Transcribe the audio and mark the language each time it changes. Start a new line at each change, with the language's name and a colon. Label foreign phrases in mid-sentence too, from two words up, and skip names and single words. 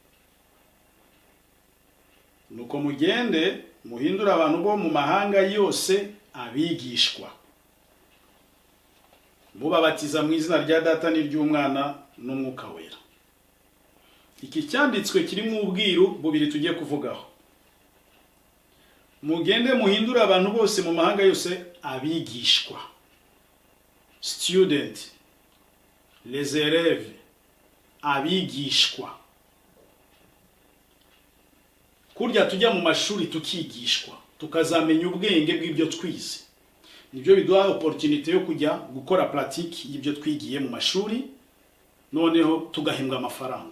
Kinyarwanda: Nuko mugende muhindura abantu bo mu mahanga yose abigishwa, mubabatiza mu izina rya Data n'iry'Umwana n'Umwuka wera. Iki cyanditswe kirimo ubwiru bubiri tugiye kuvugaho. Mugende muhindura abantu bose mu mahanga yose abigishwa, student,
French: les élèves,
Kinyarwanda: abigishwa. Kurya tujya mu mashuri tukigishwa, tukazamenya ubwenge bw'ibyo twize. Nibyo biduha opportunité yo kujya gukora pratique y'ibyo twigiye mu mashuri, noneho tugahembwa amafaranga.